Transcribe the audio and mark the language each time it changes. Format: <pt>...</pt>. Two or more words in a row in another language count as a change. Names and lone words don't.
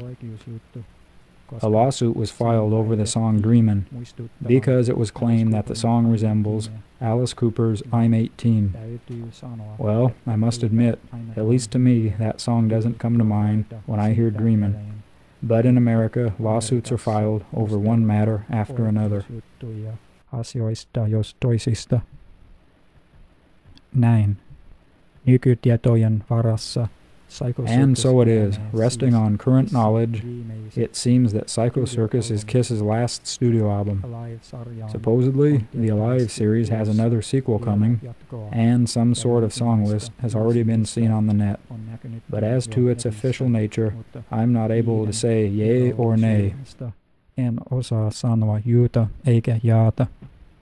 <en>A lawsuit was filed over the song Dreamin' because it was claimed that the song resembles Alice Cooper's I'm 18. Well, I must admit, at least to me, that song doesn't come to mind when I hear Dreamin'. But in America, lawsuits are filed over one matter after another.</en> <fi>asioista jos toisista. Näin. Nykytietojen varassa.</fi> <en>And so it is, resting on current knowledge, it seems that Psycho Circus is Kiss's last studio album. Supposedly, the Alive series has another sequel coming, and some sort of song list has already been seen on the net. But as to its official nature, I'm not able to say yay or nay.</en> <fi>En osaa sanoa juuta eikä jaata.</fi>